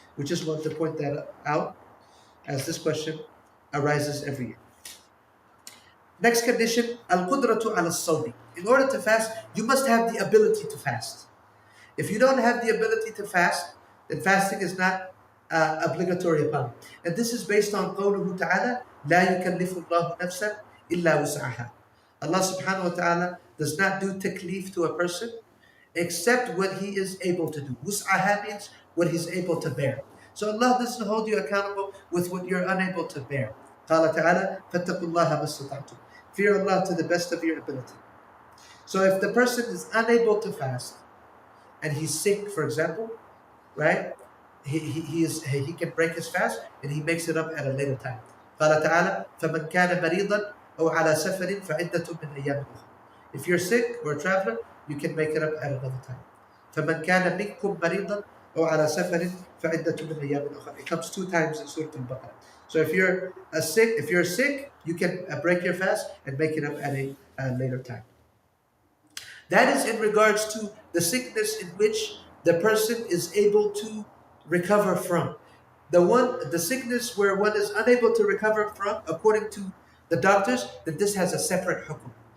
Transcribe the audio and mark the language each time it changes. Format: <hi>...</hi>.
<en>We just want to point that out, as this question arises every year. Next condition, al-qudratu ala-sawmi. In order to fast, you must have the ability to fast. If you don't have the ability to fast, then fasting is not obligatory upon you. And this is based on</en> <ar>قوله تعالى, لا يكلف الله نفسا إلا وسعها.</ar> <en>Allah subhanahu wa ta'ala does not do taklif to a person except what he is able to do. Wus'aha means what he's able to bear. So Allah doesn't hold you accountable with what you're unable to bear.</en> <ar>قال تعالى فاتقوا الله ما استطعتم.</ar> <en>Fear Allah to the best of your ability. So if the person is unable to fast and he's sick, for example, right? He can break his fast and he makes it up at a later time.</en> <ar>قال تعالى فمن كان مريضا أو على سفر فعدة من أيام أخرى.</ar> <en>If you're sick or a traveler, you can make it up at another time.</en> <ar>فمن كان منكم مريضا أو على سفر فعدة من أيام أخرى.</ar> <en>It comes 2 times in Surah Al-Baqarah. So if you're sick, you can break your fast and make it up at a later time. That is in regards to the sickness in which the person is able to recover from. The sickness where one is unable to recover from, according to the doctors, that this has a separate hukum.</en>